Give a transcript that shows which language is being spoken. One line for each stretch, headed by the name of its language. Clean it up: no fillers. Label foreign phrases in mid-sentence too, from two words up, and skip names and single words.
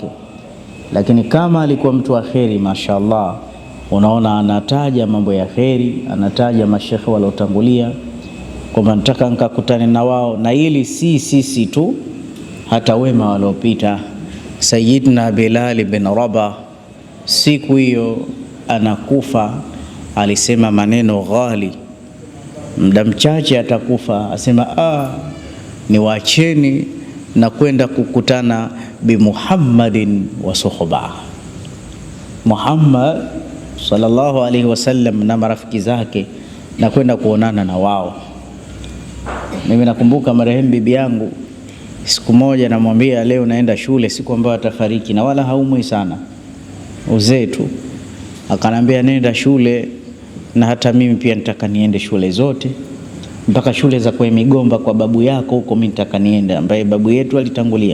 Swahili: Lakini kama alikuwa mtu wa kheri, mashaallah, unaona anataja mambo ya kheri, anataja mashekhe waliotangulia kwamba nataka nikakutane na wao, na ili si sisi tu, hata wema waliopita. Sayyidina Bilal bin Rabah siku hiyo anakufa alisema maneno ghali, muda mchache atakufa, asema niwaacheni na kwenda kukutana
Arabic: bi Muhammadin wa suhba.
Swahili: Muhammad
Arabic: sallallahu alaihi wasallam
Swahili: na marafiki zake, na kwenda kuonana na wao. Mimi nakumbuka marehemu bibi yangu, siku moja namwambia leo naenda shule, siku ambayo atafariki, na wala haumwi sana, uzee tu. Akanambia nenda shule, na hata mimi pia nitaka niende shule zote, mpaka shule za kwa Migomba kwa babu yako huko mimi nitaka niende, ambaye babu yetu alitangulia.